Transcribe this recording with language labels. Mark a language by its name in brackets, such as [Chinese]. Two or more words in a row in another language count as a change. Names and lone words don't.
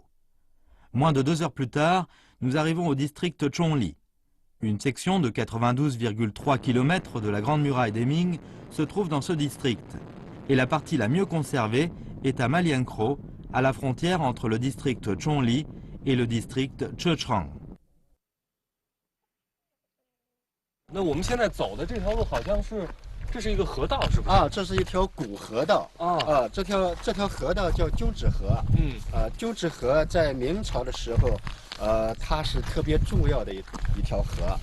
[French] Moins de 2 heures plus tard, nous arrivons au district Chongli. Une section de 92,3 km de la Grande Muraille des Ming se trouve dans ce district. Et la partie la mieux conservée est à Malienkro, à la frontière entre le district Chongli et le district Chechang. [Chinese] 那我们现在走的这条路好像是，这是一个河道，是不是？啊，这是一条古河道。这条河道叫鸠子河。鸠子河在明朝的时候，它是特别重要的一条河。